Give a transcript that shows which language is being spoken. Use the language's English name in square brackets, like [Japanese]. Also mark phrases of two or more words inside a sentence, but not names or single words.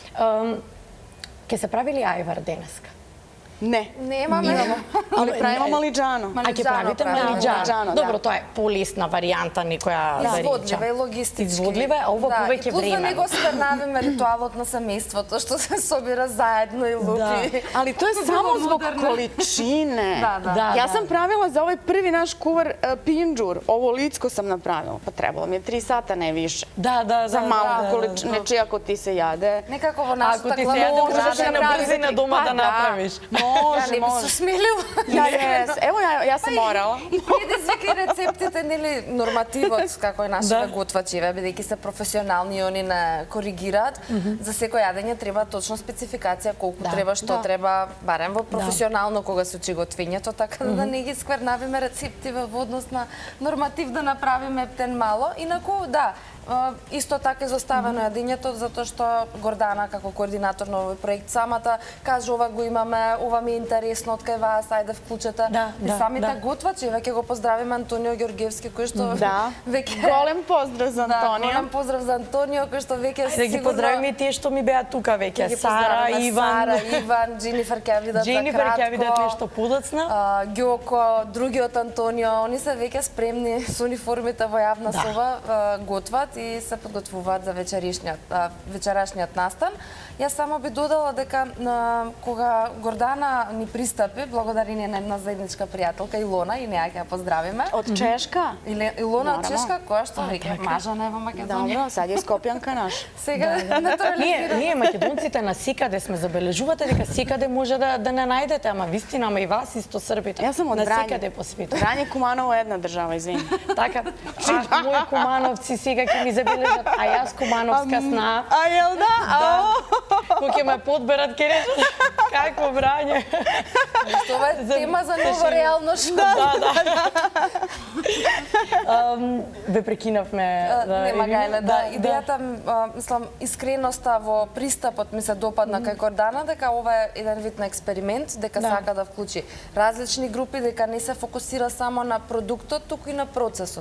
[Macedonian] Ке се правили ајвар денеска? Не. Немаме. Али правиме малиџано. А ќе правите малиџано? Малиџано, Добро, тоа е полесна варијанта, некоја Изводлива и логистички. Изводлива, а ова повеќе време. И плюс да не го време. сквернавиме ритуалот на семејството, што се собира заедно и лупи. [Serbian] Ali to je samo zbog količine. Da. Ja sam pravila za ovaj prvi naš kuvar pinđur. Ovo licko sam napravila. Pa trebalo mi je 3 sata, ne više. [Macedonian] Да. [Serbian] Za malu količinu. Neči ako ti se jade. [Macedonian] Некако во Ако нашата ти се глава јаде, можеш можеш да на направиш. брзина дома да направиш. Ја не би се [Serbian] Može. [Macedonian] смелила. [Serbian] Evo ja sam morala. [Macedonian] И предизвика и рецептите, нели, нормативот, како е нашите готвачи, бидејќи се професионални и они не коригираат, за секој јадење треба точно спецификација, колку треба, што треба, барем во професионално кога се учи готвењето, така да не ги сквернавиме рецептиве во однос на норматив да направиме птен мало. Инаку, да, исто така изоставено јадењето, затоа што Гордана, како координатор на овој проект, самата кажа ова го имаме, ова ми е интересно од кај вас, ајде вклучете. И самите готвачи, веќе го поздравиме Антонио Ѓоргевски, кој што веќе... Голем поздрав за Антонија. Голем поздрав за Антонио, кој што веќе Да ги поздравиме и тие што ми беа тука веќе. Сара, Иван, Дженифер ќе видат за кратко. Дженифер ќе видат нешто подоцна. Ѓоко, другиот Антонио, они се веќе спремни со униформите во јавна соба, готват и се подготвуваат за вечерашниот настан. Јас само би додала дека кога Гордана ни пристапи, благодарение на една заедничка пријателка Илона, и неја ќе ја поздравиме. [Serbian] Od Češka? [Macedonian] Илона од Чешка, која што веќе мажана е во Македонија. [Serbian] Dobro, sad je Skopjanka naš. [Macedonian] Сега натурализира. Ние македонците на секаде сме, забележувате дека секаде може да не најдете, ама вистина, ама и вас исто србите. [Serbian] Ja sam od [Macedonian] на [Serbian] Vranja. [Macedonian] секаде по светот. [Serbian] Vranje Kumanovo je jedna država, izvini. [Macedonian] Така, мои кумановци сега ќе ми забележат, а јас кумановска сна. [Serbian] A jel da? [Macedonian] Кој ќе ме подберат, ќе речат какво Врање. Ова е тема за нова реалност. Ве прекинавме. Нема гајле, да. Идејата, мислам, искреноста во пристапот ми се допадна кај Гордана, дека ова е еден вид на експеримент, дека сака да вклучи различни групи, дека не се фокусира само на продуктот, туку и на процесот.